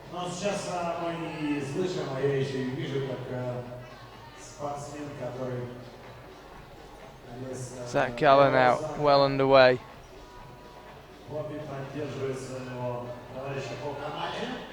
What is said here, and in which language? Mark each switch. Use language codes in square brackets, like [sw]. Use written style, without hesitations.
[ru] Сейчас мы не слышим, а я еще и вижу, как спортсмен, который... [en] Zach Gala now well underway. [ru] Хобби поддерживает своего товарища по команде.